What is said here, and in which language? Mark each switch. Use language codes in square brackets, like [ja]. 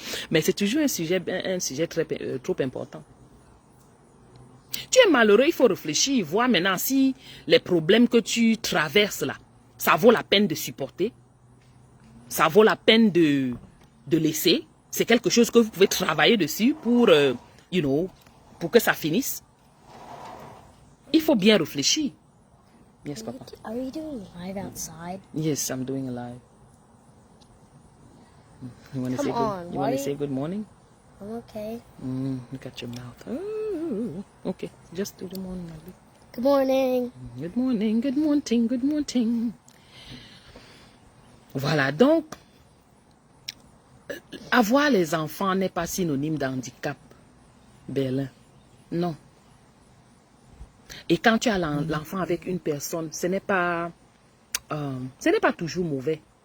[fr] Mais c'est toujours un sujet trop important. Tu es malheureux, il faut réfléchir, voir maintenant si les problèmes que tu traverses là, ça vaut la peine de supporter. Ça vaut la peine de laisser. C'est quelque chose que vous pouvez travailler dessus pour, pour que ça finisse. Il faut bien réfléchir. [en] Yes, Papa. Are you doing live outside? Yes, I'm doing a live. You want to say good morning? I'm okay. Look at your mouth. Oh, okay, just do the morning. Good morning. Good morning, good morning, good morning. [fr] Voilà, donc, avoir les enfants n'est pas synonyme d'handicap, Berlin. Non. Et quand tu as l'enfant avec une personne, ce n'est pas ce n'est pas toujours mauvais.